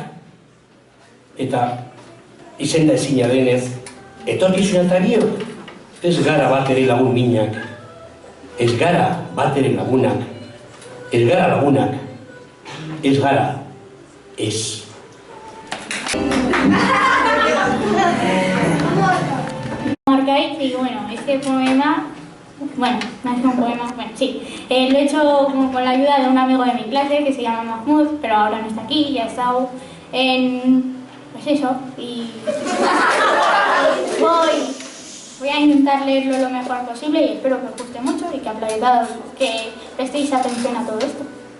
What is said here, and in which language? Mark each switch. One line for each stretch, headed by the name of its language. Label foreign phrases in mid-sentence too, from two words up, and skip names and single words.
Basque: Eta izenda ezina denez, etorkizuna eta biok, ez gara bat ere lagun minak, ez gara bat ere lagunak, ez gara lagunak, ez gara, ez.
Spanish: Arcaic, y bueno, este poema, bueno, más que un poema, bueno, sí, lo he hecho como con la ayuda de un amigo de mi clase que se llama Mahmoud, pero ahora no está aquí, ya ha estado en, pues eso, y voy a intentar leerlo lo mejor posible y espero que os guste mucho y que prestéis atención a todo esto.